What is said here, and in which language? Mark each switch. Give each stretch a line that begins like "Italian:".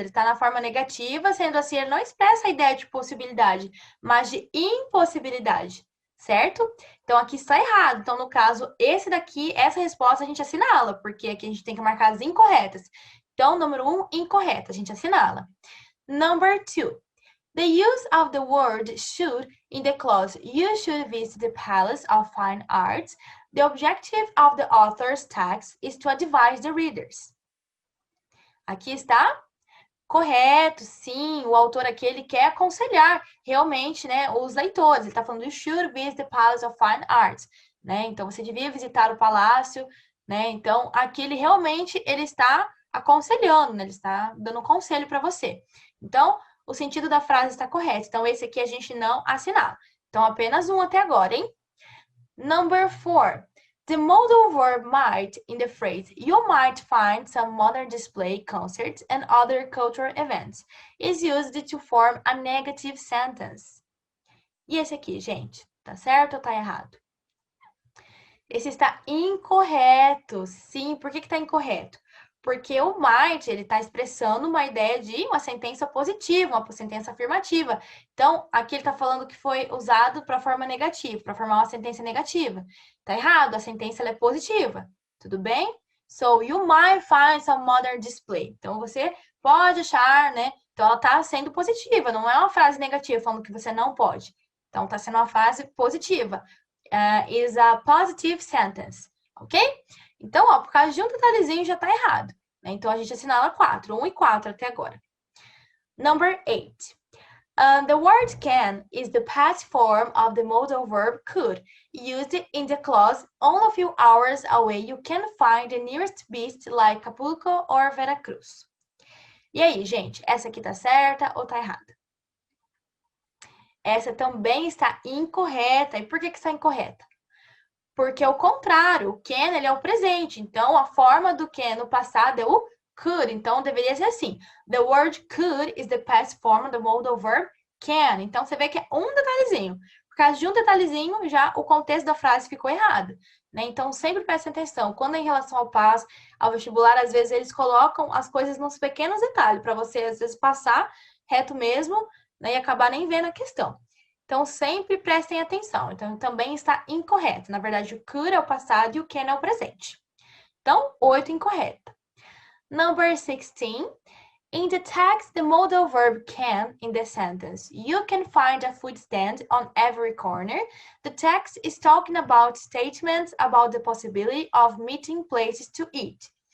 Portuguese: Ele está na forma negativa, sendo assim, ele não expressa a ideia de possibilidade, mas de impossibilidade. Certo? Então, aqui está errado. Então, no caso, esse daqui, essa resposta a gente assinala, porque aqui a gente tem que marcar as incorretas. Então, número 1, incorreta, a gente assinala.
English: Number 2. The use of the word should in the clause, you should visit the Palace of Fine Arts. The objective of the author's text is to advise the readers.
Portuguese: Aqui está correto, sim, o autor aqui, ele quer aconselhar realmente, né, os leitores. Ele está falando,
English: you should visit the Palace of Fine Arts,
Portuguese: né? Então, você devia visitar o palácio, né? Então, aqui ele realmente, ele está aconselhando, né? Ele está dando um conselho para você. Então, o sentido da frase está correto. Então, esse aqui a gente não assinala. Então, apenas um até agora, hein?
English: Number 4. The modal verb might in the phrase, you might find some modern display, concerts, and other cultural events, is used to form a negative sentence.
Portuguese: E esse aqui, gente, tá certo ou tá errado? Esse está incorreto. Sim, por que tá incorreto? Porque o might, ele está expressando uma ideia de uma sentença positiva, uma sentença afirmativa. Então, aqui ele está falando que foi usado para forma negativa, para formar uma sentença negativa. Tá errado, a sentença ela é positiva. Tudo bem?
English: So, you might find some modern display.
Portuguese: Então, você pode achar, né? Então, ela está sendo positiva, não é uma frase negativa falando que você não pode. Então, está sendo uma frase positiva.
English: Is a positive sentence.
Portuguese: Ok? Então, ó, por causa de um detalhezinho já está errado. Né? Então, a gente assinala 4. 1 e 4 até agora.
English: Number 8. The word can is the past form of the modal verb could. Used in the clause, only a few hours away you can find the nearest beach like Acapulco or Veracruz.
Portuguese: E aí, gente, essa aqui tá certa ou tá errada? Essa também está incorreta. E por que está incorreta? Porque é o contrário, o can ele é o presente. Então, a forma do can no passado é o could. Então, deveria ser assim.
English: The word could is the past form of the modal verb can.
Portuguese: Então, você vê que é um detalhezinho. Por causa de um detalhezinho, já o contexto da frase ficou errado. Né? Então, sempre preste atenção. Quando é em relação ao PAS, ao vestibular, às vezes eles colocam as coisas nos pequenos detalhes, para você, às vezes, passar reto mesmo, né? E acabar nem vendo a questão. Então, sempre prestem atenção. Então, também está incorreto. Na verdade, o could é o passado e o can é o presente. Então, 8 incorreta.
English: Number 16. In the text, the modal verb can in the sentence. You can find a food stand on every corner. The text is talking about statements about the possibility of meeting places to eat.